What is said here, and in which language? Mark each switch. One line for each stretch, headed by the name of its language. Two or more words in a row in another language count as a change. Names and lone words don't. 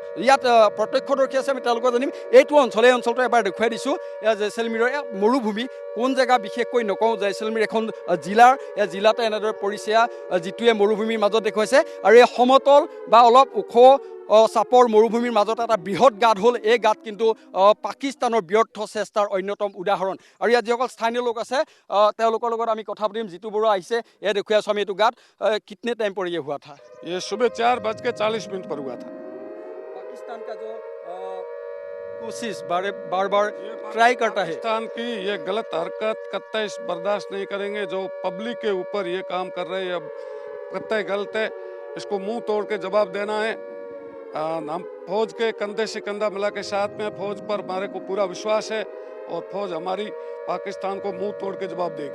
Assamese: ইয়াত প্ৰত্যক্ষদৰ্শী আছে আমি তেওঁলোকক জানিম এইটো অঞ্চল এই অঞ্চলটো এবাৰ দেখুৱাই দিছোঁ এয়া জেছালমীৰৰ মৰুভূমি কোন জেগা বিশেষকৈ নকওঁ জেছালমীৰ এখন জিলাৰ এই জিলাতে এনেদৰে পৰিছে যিটোৱে মৰুভূমিৰ মাজত দেখুৱাইছে আৰু এই সমতল বা অলপ ওখ চাপৰ মৰুভূমিৰ মাজত এটা বৃহৎ গাঁত হ'ল এই গাঁত কিন্তু পাকিস্তানৰ ব্যৰ্থ চেষ্টাৰ অন্যতম উদাহৰণ আৰু ইয়াত যিসকল স্থানীয় লোক আছে তেওঁলোকৰ লগত আমি কথা পাতিম জিতু বৰুৱা আহিছে এয়া দেখুৱাই আছোঁ আমি এইটো গাঁত
Hindi: कितने टाइम पर ये हुआ था ये सुबह 4:40 पर हुआ था पाकिस्तान का जो कोशिश बार बार ट्राई करता है पाकिस्तान की ये गलत हरकत कतई बर्दाश्त नहीं करेंगे जो पब्लिक के ऊपर ये काम कर रहे हैं अब कतई गलत है इसको मुंह तोड़ के जवाब देना है हम फौज के कंधे से कंधा मिला के साथ में फौज पर हमारे को पूरा विश्वास है और फौज हमारी पाकिस्तान को मुंह तोड़ के जवाब देगी